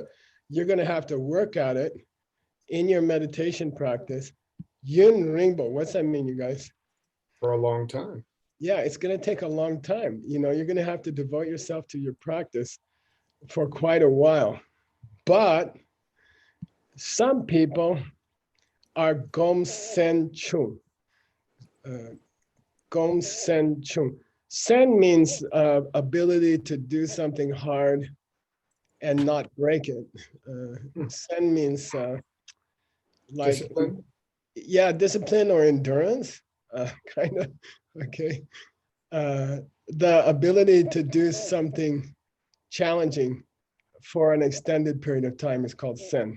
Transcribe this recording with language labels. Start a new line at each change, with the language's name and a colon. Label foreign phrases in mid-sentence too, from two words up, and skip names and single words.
English: You're going to have to work at it in your meditation practice.
Tibetan: ཡུན་རིང་པོ,
English: what's that mean, you guys? For a long time. Yeah, it's going to take a long time. You're going to have to devote yourself to your practice for quite a while. But some people are
Tibetan: gom sen chung. Gom sen chung.
English: Sen means ability to do something hard and not break it. Sen means like, Discipline? yeah, discipline or endurance, kind of, okay. The ability to do something challenging for an extended period of time is called sen.